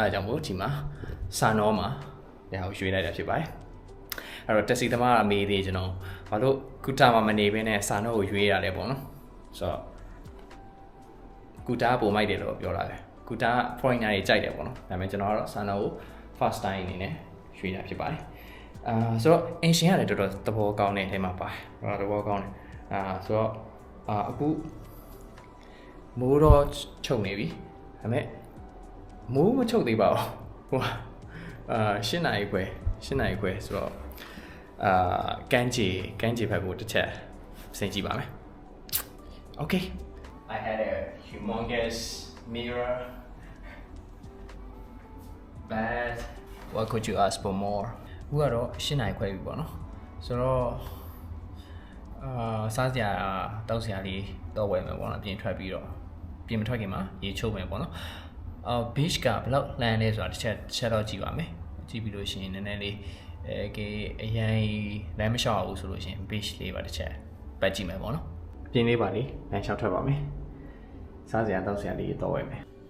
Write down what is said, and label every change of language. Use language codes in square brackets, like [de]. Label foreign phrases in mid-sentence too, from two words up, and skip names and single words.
[my] အားကြောင့်မို့ဒီမှာစာနောမှာဒါကိုရွေးလိုက်တာဖြစ်ပါတယ်အဲ့တော့တက်စီသမားကမေးသေးကျွန်တော်ဘာလို့ကုတာမှာမနေဘဲနဲ့စာနောကိုရွေးရလဲ ပေါ့နော်ဆိုတော့ကုတာပုံမိုက်တယ်လို့ပြောတာပဲကုတာ foreigner တွေကြိုက်တယ်ပေါ့နော်ဒါပေမဲ့ကျွန်တော်ကတော့စာနော ကို [en] first time [my] အနေနဲ့ရွေးတာဖြစ်ပါတယ်ဆိုတော့အင်ရှင်ကလည်းတော်တော်သဘော ကောင်းတဲ့အထဲမှာပါတယ်သဘောကောင်းတယ်ဆိုတော့အခုမိုးတော့ ချုပ်နေပြီဒါပေမဲ့မိုးမချုပ်သေးပါဘူးဟို8နာရီခွဲဆိုတော့ကန်းချီဘက်ကိုတစ်ချက်ဆင်ကြည့်ပါမယ် [en] Okay I had a humongous mirror but what could you ask for more [my] အခုကတော့8နာရီခွဲပြီပေါ့နော်ဆိုတော့ စားစရာတောက်စရာလေးတော့ဝယ်မယ်ပေါ့နော်ပြင်ထွက်ပြီးတော့ပြင်မထွက်ခင်မှာရေချိုးမယ်ပေါ့နော်beach ကဘယ်လောက်လမ်းလဲဆိုတာတစ်ချက်တော့ကြည့်ပါမယ်ကြည့်ပြီးလို့ရှိရင်နည်းနည်းလေးအရင်လမ်းမလျှောက်အောင်ဆိုလို့ရှိရင် beach လေးပါတစ်ချက်ပတ်ကြည့်မယ်ပေါ့နော်ပြင်လေးပါလေးလမ်းလျှောက်ထွက်ပါမယ်စားစရာတောက်စရာလေးတော့ဝယ်မယ်